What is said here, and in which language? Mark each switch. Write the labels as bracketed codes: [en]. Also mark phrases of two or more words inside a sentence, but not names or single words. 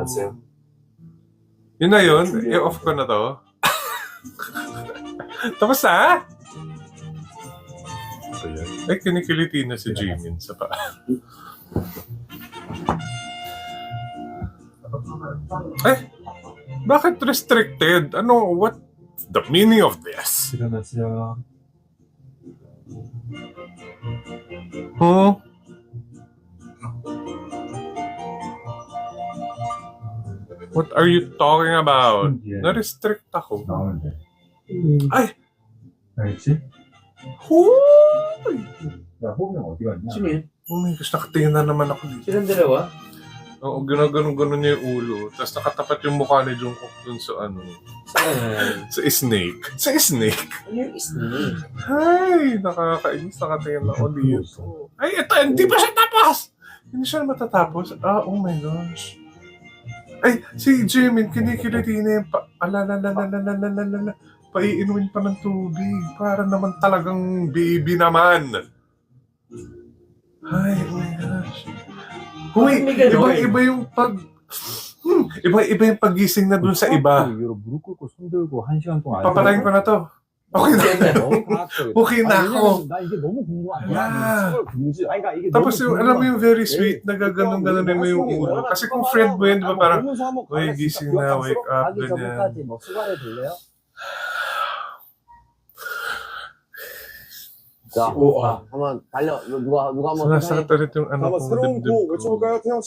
[tl] Yun na yun. I-off ko na to. Tapos na? Ay, kinikiliti na si Jimin sa paa. Ay, bakit restricted? Ano, [en] what the meaning of this? [ko] 일어났어요. Huh? [en] What are you talking about? [tl] Na-restrict ako. [ko] 나오면 돼. Ay! 알겠지? [tl] Hoy! [ko] 야, 호빈 어디 갔냐? [tl] Sino yun? [en] Oh my gosh, [tl] nakatingin na naman ako dito. Silang dalawa? Oo, ginaganon-ganon niya yung ulo. Tapos nakatapat yung mukha ni Jungkook dun sa ano. Saan? Sa snake. Sa snake. Ano yung snake? Ay, nakakainis. Nakatingin na ako dito. Ay, ito, hindi pa siya tapos! Hindi siya matatapos. Ah, [en] oh my gosh. [tl] Ay, si Jimin, kinikiliti na yung alalalalalalalala. Paiinumin pa ng tubig. Para naman talagang baby naman. Ay, [en] oh my gosh. [tl] Huy, ibang-iba yung ibang-iba yung paggising na dun sa iba. [ko] 위로 무릎 꿇고 손 들고 1시간 동안 [tl] Papatayin ko na to. Okay na. [ko] 너무 과학적이다. [tl] Okay na ako. [ko] 나 이게 너무 궁금한 야. 거야. 그러니까 이게 [tl] Tapos [ko] 너무 [tl] yung, alam mo yung [en] very sweet, [tl] nagaganon-ganon mo yung ulo. Kasi kung friend mo yun, di ba parang, "Uy, gising na, [en] wake up," [ko] 가기 [tl] ganyan. [ko] 전까지 뭐 수발해 줄래요? 자, 오, 아. 한번 달려. 누가 한번 [tl] Sumasakit ulit yung ano [ko] 한번 [tl] kong [ko] 새로운 [tl] dibdib [ko] 구 [tl] ko. [ko] 외쳐볼까요, 태영 씨?